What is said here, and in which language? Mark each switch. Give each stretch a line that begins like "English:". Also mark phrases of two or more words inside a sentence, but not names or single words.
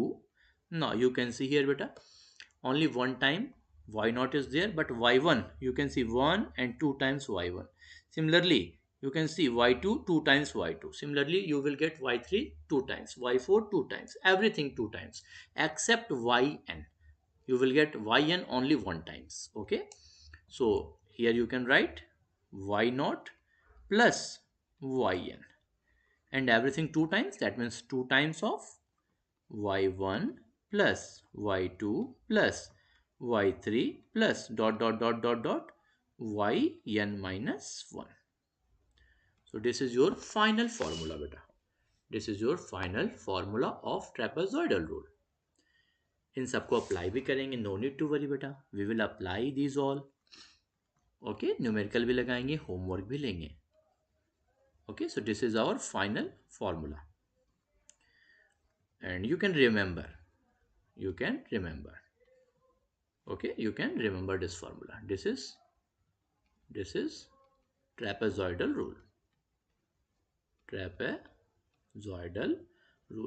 English: now you can see here beta, only one time y naught is there, but y1 you can see 1 and 2 times y1, similarly you can see y2 2 times y2, similarly you will get y3 2 times, y4 2 times, everything 2 times except yn, you will get yn only 1 times, okay। so here you can write y naught plus yn, and everything 2 times, that means 2 times of y1 plus y2 plus y3 plus dot dot dot dot dot yn minus 1। so this is your final formula beta, this is your final formula of trapezoidal rule।
Hindi: इन सबको अप्लाई भी करेंगे,
English: no need to worry beta, we will apply these all, okay.
Hindi: न्यूमेरिकल भी लगाएंगे, होमवर्क भी लेंगे,
English: okay। so this is our final formula, and you can remember, you can remember, okay, you can remember this formula, this is trapezoidal rule, trapezoidal rule।